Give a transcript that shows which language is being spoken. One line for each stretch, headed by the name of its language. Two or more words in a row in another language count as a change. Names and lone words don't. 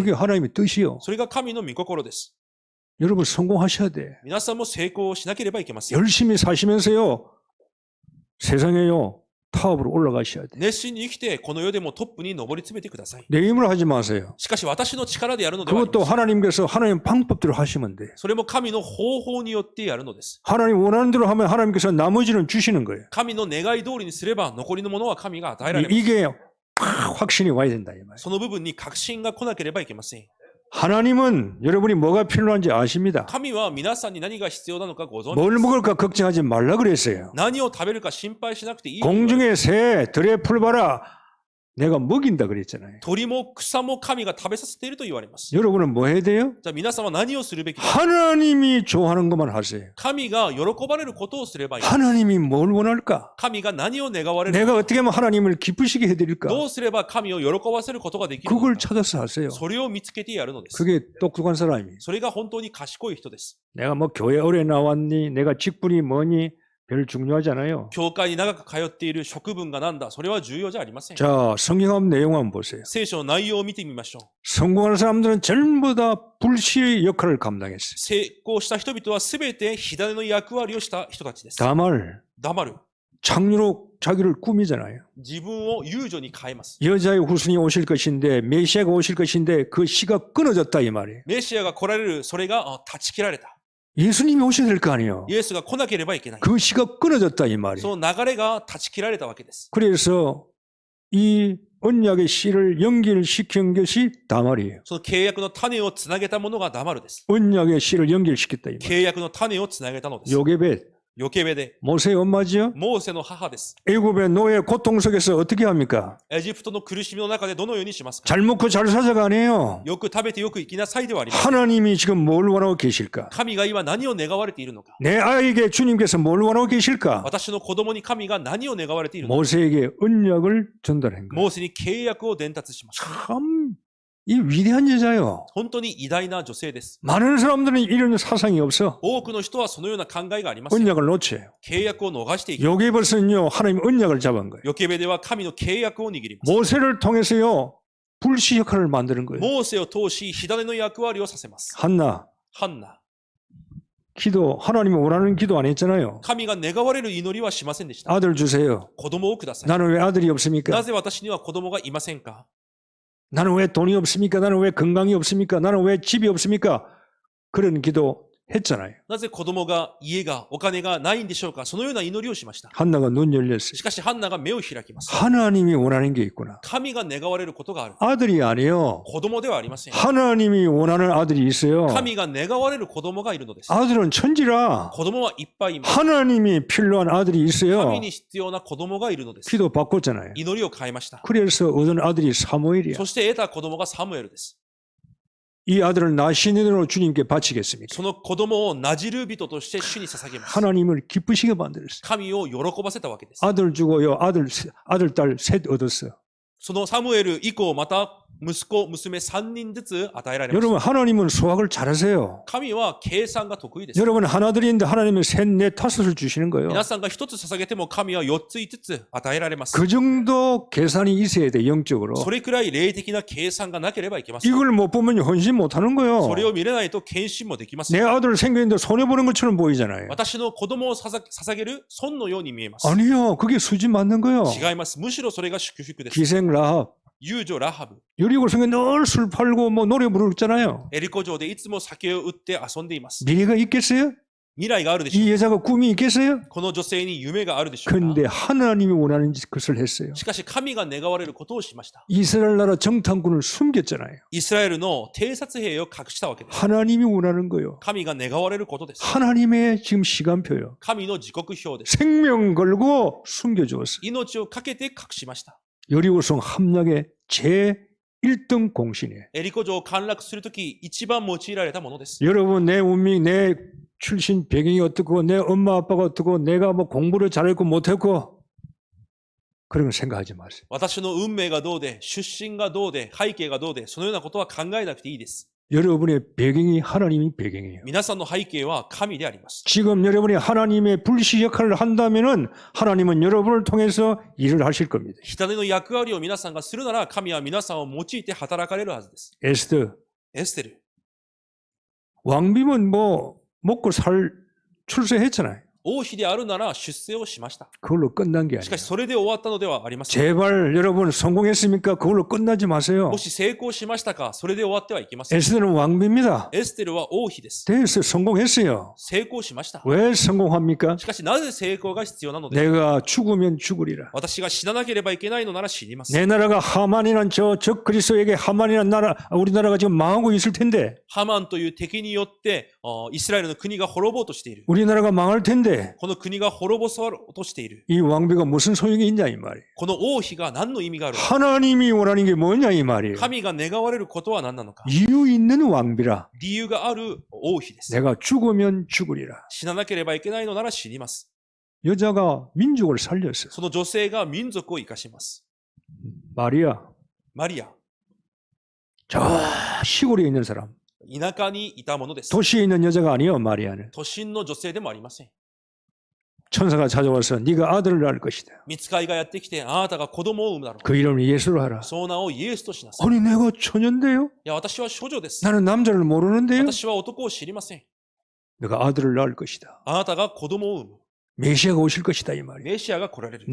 Korean: 그게 하나님의 뜻이요.
Japanese: それが神の御心です。
Korean: 여러분 성공하셔야 돼.
Japanese: 皆さんも成功しなければいけません。
Korean: 열심히 사시면서요. 세상에요. 타업으로 올라가셔야 돼.
Japanese: 熱心に生きて、この世でもトップに上り詰めてください。
Korean: 내 힘으로 하지 마세요.
Japanese: しかし私の力でやるのではありま
Korean: 그것도
Japanese: せん。
Korean: 하나님께서 하나님 방법대로 하시면 돼.
Japanese: それも神の方法によってやるのです。
Korean: 하나님 원하는 대로 하면 하나님께서 나머지는 주시는 거예요.
Japanese: 神の願い通りにすれば、残りのものは神が与えられます。
Korean: 이게 확신이 와야 된다 이 말이에요.
Japanese: その部分に確信が来なければいけません。
Korean: 하나님은 여러분이 뭐가 필요한지 아십니다.
Japanese: 神は皆さんに何が必要なのかご存知
Korean: 뭘
Japanese: です。
Korean: 먹을까 걱정하지 말라 그랬어요.
Japanese: 何を食べるか心配しなくていい。
Korean: 공중의 새, 들의 풀 봐라. 내가 먹인다 그랬잖아요.
Japanese: 鳥も草も神が食べさせていると言われます。
Korean: 여러분은 뭐 해야 돼요?
Japanese: じゃあ皆さんは何をするべきですか？
Korean: 하나님이 좋아하는 것만 하세요.
Japanese: 神が喜ばれることをすればいい。
Korean: 하나님이 뭘 원할까?
Japanese: 神が何を願われるか。
Korean: 내가 어떻게 하면 하나님을 기쁘시게 해드릴까?
Japanese: どうすれば神を喜ばせることができるの
Korean: 그걸
Japanese: か。
Korean: 찾아서 하세요.
Japanese: それを見つけてやるのです。
Korean: 그게 똑똑한 사람이.
Japanese: それが本当に賢い人です。
Korean: 내가 뭐 교회 오래 나왔니? 내가 직분이 뭐니? 별 중요하지 않아요.
Japanese: 教会に長く通っている職分がなんだ、それは重要じゃありません。
Korean: 자, 성경 한번 내용 한번 보세요.
Japanese: 聖書の内容を見てみましょう。
Korean: 성공하는 사람들은 전부 다 불시의 역할을 감당했어요.
Japanese: 成功した人々はすべて火種の役割をした人たちです。
Korean: 다말
Japanese: 黙る。
Korean: 창류로 자기를 꾸미잖아요.
Japanese: 自分を遊女に変えます。
Korean: 여자의 후손이 오실 것인데 메시아가 오실 것인데 그 씨가 끊어졌다 이 말이에요.
Japanese: メシアが来られる、それが断ち切られた。
Korean: 예수님이 오셔야 될 거 아니에요.
Japanese: イエスが来なければいけない。
Korean: 그 씨가 끊어졌다 이 말이에요.
Japanese: その流れが断ち切られたわけです。
Korean: 그래서 이 언약의 씨를 연결시킨 것이 다말이에요.
Japanese: その契約の種をつなげたものが黙るです。
Korean: 언약의 씨를 연결시켰다 이 말이에요.
Japanese: 契約の種をつなげたのです。
Korean: 요게벳
Japanese: ヨケベで、
Korean: 모세의 엄마지요.
Japanese: モーセの母です。
Korean: 애굽의 노예 고통 속에서 어떻게 합니까?
Japanese: エジプトの苦しみの中でどのようにしますか？
Korean: 잘 먹고 잘 살자가 아니에요.
Japanese: よく食べてよく生きなさいではありません。
Korean: 하나님이 지금 뭘 원하고 계실까?
Japanese: 神が今何を願われているのか。
Korean: 내 아이에게 주님께서 뭘 원하고 계실까?
Japanese: 私の子供に神が何を願われているのか。
Korean: 모세에게 언약을 전달한 거예요.
Japanese: モーセに契約を伝達しました。
Korean: 참, 이 위대한 여자요.
Japanese: 本当に偉大な女性です。
Korean: 많은 사람들은 이런 사상이 없어.
Japanese: 多くの人はそのような考えがありますよ。
Korean: 언약을 놓쳐요.
Japanese: 契約を逃していき、
Korean: 요게벳은요, 하나님 언약을 잡은 거예요.
Japanese: ヨケベでは神の契約を握ります。
Korean: 모세를 통해서요, 불시 역할을 만드는 거예요.
Japanese: モーセを通し、火種の役割をさせます。
Korean: 한나,
Japanese: ハンナ。
Korean: 기도, 하나님이 원하는 기도 안 했잖아요.
Japanese: 神が願われる祈りはしませんでした。
Korean: 아들 주세요.
Japanese: 子供をください。
Korean: 나는 왜 아들이 없습니까?
Japanese: なぜ私には子供がいませんか？
Korean: 나는 왜 돈이 없습니까? 나는 왜 건강이 없습니까? 나는 왜 집이 없습니까? 그런 기도 했잖아요.
Japanese: なぜ子供が、家が、お金がないんでしょうか？そのような祈りをしました。
Korean: 한나가 눈 열렸어요.
Japanese: しかしハンナが目を開きます。
Korean: 하나님이 원하는 게 있구나.
Japanese: 神が願われることがある。
Korean: 아들이 아니에요.
Japanese: 子供ではありません。
Korean: 하나님이 원하는 아들이 있어요.
Japanese: 神が願われる子供がいるのです。
Korean: 아들은 천지라
Japanese: 子供はいっぱいいます。
Korean: 하나님이 필요한 아들이 있어요.
Japanese: 神に必要な子供がいるのです。
Korean: 기도 바꿨잖아요.
Japanese: 祈りを変えました。
Korean: 그래서 얻은 아들이 사무엘이야.
Japanese: そして得た子供がサムエルです。
Korean: 이 아들을 나시는으로 주님께 바치겠습니까?
Japanese: その子供をなじる人として主に捧げます。
Korean: 하나님을 기쁘시게 만들었어요.
Japanese: 神を喜ばせたわけです。
Korean: 아들 주고요. 아들, 딸 셋 얻었어요.
Japanese: そのサムエル以降、また息子、娘3人ずつ与えられました。
Korean: 여러분 하나님은 수학을 잘하세요.
Japanese: 神は計算が得意です。
Korean: 여러분 하나들인데 하나님은 셋, 넷, 다섯을 주시는 거예요.
Japanese: 皆さんが一つ捧げても神は4つ5つ与えられます。
Korean: 그 정도 계산이 있어야 돼 영적으로.
Japanese: それくらい霊的な計算がなければいけません。
Korean: 이걸 못 보면 헌신 못 하는
Japanese: そ
Korean: 거예요.
Japanese: れを見れないと献身もできませ
Korean: 내
Japanese: ん。
Korean: 아들 생겼는데 손해보는 것처럼 보이잖아요.
Japanese: 私の子供を捧げる損のように見えます。
Korean: 아니요. 그게 수지 맞는 거예요.
Japanese: 違います。むしろそれが祝福です。
Korean: 기생 라합.
Japanese: 遊女ラハブ。
Korean: 여리고 성에 늘 술 팔고 뭐 노래 부르잖아요.
Japanese: エリコ城でいつも酒を売って遊んでいます。
Korean: 미래가 있겠어요?
Japanese: 未来があるでしょう
Korean: 이 여자가 꿈이 있겠어요?
Japanese: この女性に夢があるでしょうか
Korean: 근데 하나님이 원하는 것을 했어요.
Japanese: しかし神が願われることをしました。
Korean: 이스라엘 나라 정탐군을 숨겼잖아요.
Japanese: イスラエルの偵察兵を隠したわけです。
Korean: 하나님이 원하는 거요.
Japanese: 神が願われることです。
Korean: 하나님의 지금 시간표요.
Japanese: 神の時刻表です。
Korean: 생명 걸고 숨겨주었어요.
Japanese: 命をかけて隠しました。
Korean: 여리고성 함락의 제1등 공신이에요.
Japanese: エリコ城を陥落するとき、一番用いられたものです。
Korean: 여러분 내 운명, 내 출신 배경이 어떻고 내 엄마 아빠가 어떻고 내가 뭐 공부를 잘했고 못했고 그런 거 생각하지 마세요.
Japanese: 私の運命がどうで、出身がどうで、背景がどうで、そのようなことは考えなくていいです。
Korean: 여러분의 배경이 하나님이 배경이에요.
Japanese: 皆さんの背景は神であります。
Korean: 지금 여러분이 하나님의 불시 역할을 한다면은 하나님은 여러분을 통해서 일을 하실 겁니다.
Japanese: 火種の役割を皆さんがするなら、神は皆さんを用いて働かれるはずです。
Korean: 에스더
Japanese: エステル。
Korean: 왕비면 뭐 먹고 살 출세했잖아요.
Japanese: 王妃であるなら出世をしました。
Korean: 그걸로 끝난 게
Japanese: しか
Korean: 아니에요.
Japanese: しそれで終わったのではありません。
Korean: 제발 여러분 성공했습니까? 그걸로 끝나지 마세요.
Japanese: もし成功しましたか、それで終わってはいけません。
Korean: 에스더는 왕비입니다.
Japanese: エステルは王妃です。
Korean: 됐어. 성공했어요.
Japanese: 成功しました。
Korean: 왜 성공합니까?
Japanese: しかしなぜ成功が必要なのですか？
Korean: 내가 죽으면 죽으리라.
Japanese: 私が死ななければいけないのなら死にます。
Korean: 내 나라가 하만이란 저 그리스도에게 하만이란 나라 우리나라가 지금 망하고 있을 텐데
Japanese: ハマンという敵によってイスラエルの国が滅ぼうとしている。
Korean: 우리나라가 망할 텐데 망하는데
Japanese: この国が滅ぼそうとしている。
Korean: 이 왕비가 무슨 소용이 있냐 이 말이에요.
Japanese: この王妃が何の意味があるのか。
Korean: 하나님이 원하는 게 뭐냐 이 말이에요.
Japanese: 神が願われることは何なのか。
Korean: 이유 있는 왕비라.
Japanese: 理由がある王妃です。
Korean: 내가 죽으면 죽으리라.
Japanese: 死ななければいけないのなら死にます。
Korean: 여자가 민족을 살렸어요.
Japanese: その女性が民族を生かします。
Korean: 마리아,
Japanese: マリア、
Korean: 저 시골에 있는 사람,
Japanese: 田舎にいたものです。
Korean: 도시에 있는 여자가 아니에요. 마리아는.
Japanese: 都心の女性でもありません。
Korean: 천사가 찾아와서 네가 아들을 낳을 것이다.
Japanese: 御使いがやってきて、あなたが子供を産むだろう。
Korean: 그 이름을 예수로 하라.
Japanese: その名をイエスとしなさい。
Korean: 아니 내가 처녀인데요?
Japanese: いや、私は処女です。
Korean: 나는 남자를 모르는데요?
Japanese: 私は男を知りません。
Korean: 내가 아들을 낳을 것이다.
Japanese: あなたが子供を産む。
Korean: 메시아가 오실 것이다 이 말이에요.
Japanese: メシアが来られる。